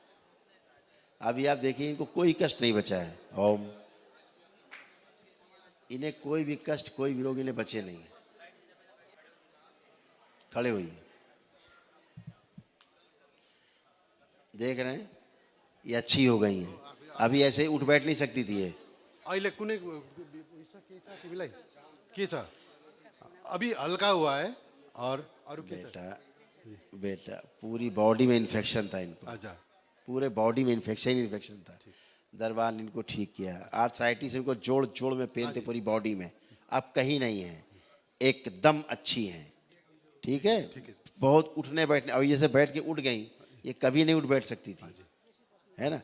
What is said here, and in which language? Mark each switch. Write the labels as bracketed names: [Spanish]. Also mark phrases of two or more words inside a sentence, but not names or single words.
[Hindi] अभी आप देखिए, इनको कोई कष्ट नहीं बचा है। ओम, इन्हें कोई भी कष्ट, कोई भी रोग इन्हें बचे नहीं है। खड़े होइए, देख रहे हैं, ये अच्छी हो गई हैं। अभी ऐसे उठ बैठ नहीं सकती थी ये, [Nepali] अहिले कुनै पैसा के छ तिमीलाई के छ [Hindi] अभी हल्का हुआ है और [Nepali] अरू के छ [Hindi] बेटा बेटा पूरी बॉडी में इन्फेक्शन था इनको, अच्छा पूरे बॉडी में इन्फेक्शन था। दरबार ने इनको ठीक किया। आर्थराइटिस इनको जोड़ जोड़ में पेन थे पूरी बॉडी में, अब कहीं नहीं है, एकदम अच्छी हैं। ठीक है, बहुत उठने बैठने, अभी जैसे बैठ के उठ गई, ये कभी नहीं उठ बैठ सकती थी, है ना।